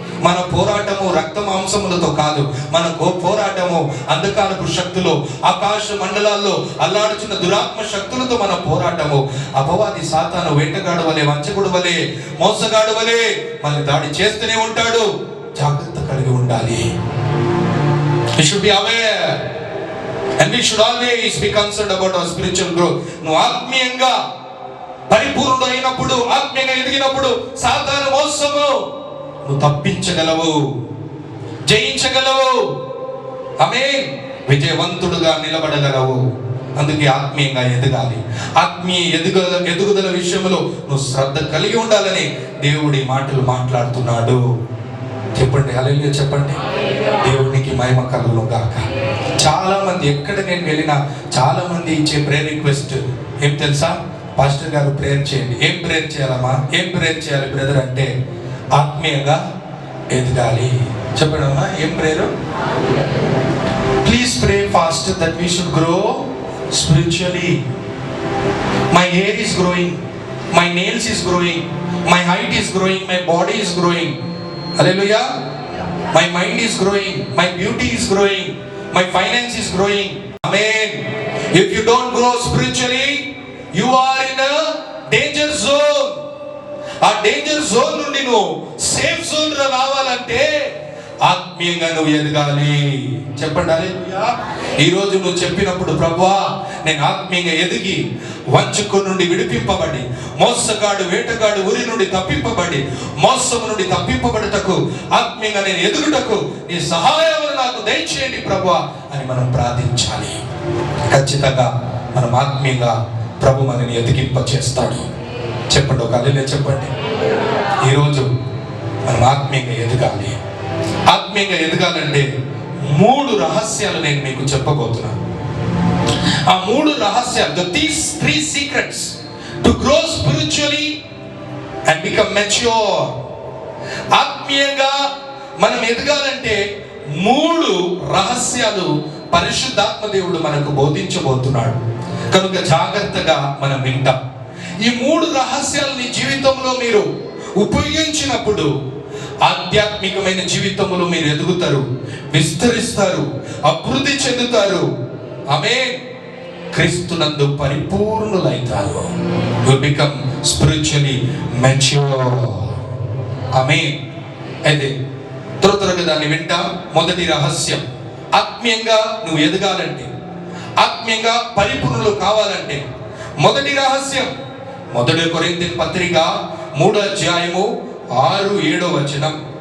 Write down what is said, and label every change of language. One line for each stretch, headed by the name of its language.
Telugu: మన పోరాటము రక్త మాంసములతో కాదు. మన పోరాటము అంధకారపు శక్తులు, ఆకాశ మండలాల్లో అల్లాడుచున్న దురాత్మ శక్తులతో మన పోరాటము. అపవాది సాతాను వేటగాడు వలె, వంచకుడు వలె, మోసగాడు వలె మన దాడి చేస్తూనే ఉంటాడు. జాగ్రత్త కలిగి ఉండాలి.
English: We should be aware and we should always be concerned about our spiritual growth.
Telugu: నువ్వు ఆత్మీయంగా పరిపూర్ణుడు అయినప్పుడు, ఆత్మీయంగా ఎదిగినప్పుడు సాతాను మోసము నువ్వు తప్పించగలవు, జయించగలవు. ఆమేన్. విజయవంతుడుగా నిలబడగలవు. అందుకే ఆత్మీయంగా ఎదగాలి. ఆత్మీయ ఎదుగుదల విషయంలో నువ్వు శ్రద్ధ కలిగి ఉండాలని దేవుడి మాటలు మాట్లాడుతున్నాడు. చెప్పండి, హల్లెలూయా చెప్పండి. దేవునికి మహిమ కలుగును గాక. చాలా మంది, ఎక్కడ నేను వెళ్ళినా చాలా మంది ఇచ్చే ప్రేయర్ రిక్వెస్ట్ ఏం తెలుసా? పాస్టర్ గారు ప్రేయర్ చేయండి. ఏం ప్రేయర్ చేయాలమ్మా? ఏం ప్రేయర్ చేయాలి బ్రదర్ అంటే ఆత్మీయంగా ఎదగాలి. చెప్పండి అమ్మా, ఏం prayer?
English: Please pray fast that we should grow spiritually. My hair is growing, my nails is growing, my height is growing, my body is growing. Hallelujah. My mind is growing, my beauty is growing, my finance is growing. Amen. If you don't grow spiritually, you are in a danger zone.
Telugu: ఆ danger zone నుండి నువ్వు safe zone లో రావాలంటే ఆత్మీయంగా నువ్వు ఎదగాలి. చెప్పండి హల్లెలూయా. ఈరోజు నువ్వు చెప్పినప్పుడు ప్రభువా నేను ఆత్మీయంగా ఎదిగి వంచకు నుండి విడిపింపబడి, మోసగాడు వేటగాడు ఊరి నుండి తప్పింపబడి, మోసము నుండి తప్పింపబడుటకు, ఆత్మీయంగా నేను ఎదుగుటకు నీ సహాయమును నాకు దయచేయండి ప్రభువా అని మనం ప్రార్థించాలి. ఖచ్చితంగా మనం ఆత్మీయంగా ప్రభు మనని ఎదిగింప చేస్తాడు. చెప్పండి ఒక హల్లెలూయా చెప్పండి. ఈరోజు మనం ఆత్మీయంగా ఎదగాలి. ఆత్మీయంగా ఎదగాలంటే 3 రహస్యాలు నేను మీకు చెప్పబోతున్నాను. ఆ 3 రహస్యాలు,
English: these 3 secrets to grow spiritually and become mature.
Telugu: ఆత్మీయంగా మనం ఎదగాలంటే 3 రహస్యాలు పరిశుద్ధాత్మ దేవుడు మనకు బోధించబోతున్నాడు. కనుక జాగ్రత్తగా మనం వింటాం. ఈ 3 రహస్యాలు నీ జీవితంలో మీరు ఉపయోగించినప్పుడు ఆధ్యాత్మికమైన జీవితంలో మీరు ఎదుగుతారు, విస్తరిస్తారు, అభివృద్ధి చెందుతారు. ఆమేన్. క్రీస్తునందు పరిపూర్ణులైతారు.
English: You become spiritually mature.
Telugu: ఆమేన్. అయితే త్వరగా దాన్ని వింటాం. మొదటి రహస్యం, ఆత్మీయంగా నువ్వు ఎదగాలంటే, ఆత్మీయంగా పరిపూర్ణులు కావాలంటే మొదటి రహస్యం 1 కొరింథీయుల పత్రిక 3వ అధ్యాయము 6-7 వచనం.